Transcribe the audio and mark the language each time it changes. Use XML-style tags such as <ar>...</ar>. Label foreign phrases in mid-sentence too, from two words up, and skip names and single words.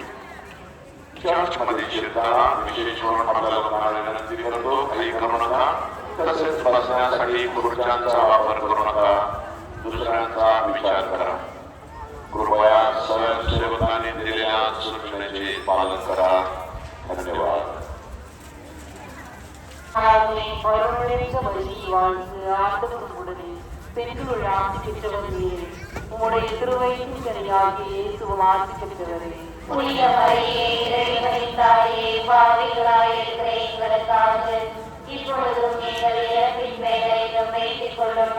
<mr>चर्चमध्ये शिरताना विशेष म्हणून आपल्या लोकांना विनंती करतो, काही करू नका. तसेच बसण्यासाठी खुर्च्यांचा वापर करू नका. दुसऱ्यांचा विचार करा. कृपया स्वयंसेवकांनी दिलेल्या सूचनेचे पालन करा. धन्यवाद.</mr> <ta>உம்முடைய திருவயிற்றின் கனியாகிய இயேசுவும் ஆசீர்வதிக்கிறவரே. புனித மரியே, இறைவனின் தாயே, பாவிகளாய் இருக்கிற எங்களுக்காக இப்பொழுதும் எங்கள் இறப்பின் வேளையிலும் வேண்டிக் கொள்ளும்.</ta>